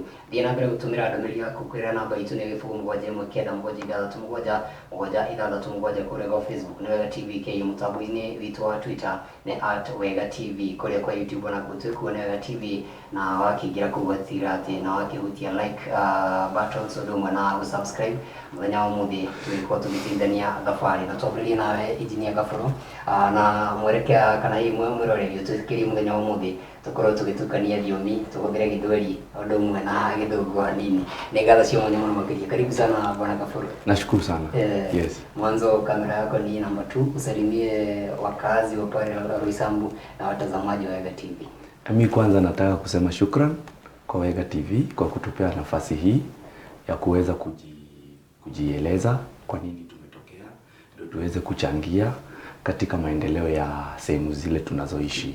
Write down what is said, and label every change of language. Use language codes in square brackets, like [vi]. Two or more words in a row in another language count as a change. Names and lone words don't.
[ki] Thiĩ na mbere gũtũmĩra ndũmĩrĩri yaku kwĩra namba itũ nĩ 0719766767 kũrĩa gwa Facebook nĩ Wega TV Kenya, mũtambo-inĩ witũ wa Twitter nĩ @Wega TV, kũrĩa kwa YouTube na gũtuĩkuo nĩ Wega TV na wakĩingĩra kũu gatigĩra atĩ na wakĩhutia [en] like buttons [ki] ũndũ ũmwe na gũsubscribe. Mũthenya wa ũmũthĩ tũgĩkorwo tũgĩteithania thabarĩ na twambĩrĩrie nawe Engineer Kaburu na mwerekea kana hihi mwĩrorerio twĩkĩrie mũthenya wa ũmũthĩ tũkorwo tũgĩtukania thiomi tũhũthĩre Gĩthweri ũndũ ũmwe na Gĩthũngũ hanini. Nĩ ngatho cia mwanya mũno makĩria. [sw] Karibu sana bwana Kaburu. Nashukuru sana. Yes. Mwanzo kamera yako ni namba 2, usalimie wakazi wa pale Roysambu na watazamaji wa Wega TV. Mimi kwanza nataka kusema shukran kwa Wega TV kwa kutupea nafasi hii ya kuweza kujieleza kwa nini tumetokea ndio tuweze kuchangia katika maendeleo ya sehemu zile tunazoishi.